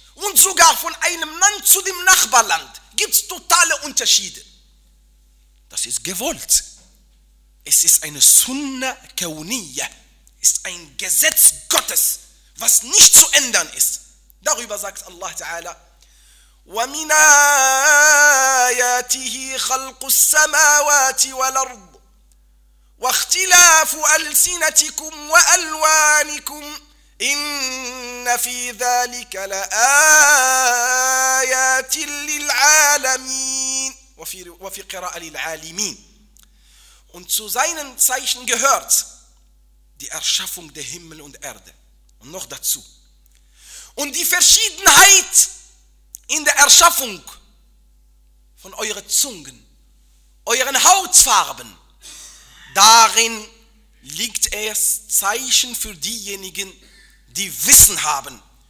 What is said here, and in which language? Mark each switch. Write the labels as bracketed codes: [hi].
[de] Und sogar von einem Land zu dem Nachbarland gibt es totale Unterschiede. Das ist gewollt. Es ist eine Sunna Kauniyya, ist ein Gesetz Gottes, was nicht zu ändern ist. Darüber sagt Allah Ta'ala, [ar] ومن آياته خلق السماوات والأرض واختلاف ألسنتكم وألوانكم إن في ذلك لآيات للعالمين وفي قراءة للعالمين. [de] Und zu seinen Zeichen gehört die Erschaffung der Himmel und Erde. Und noch dazu. Und die Verschiedenheit in der Erschaffung von euren Zungen, euren Hautfarben, darin liegt es Zeichen für diejenigen, die Wissen haben.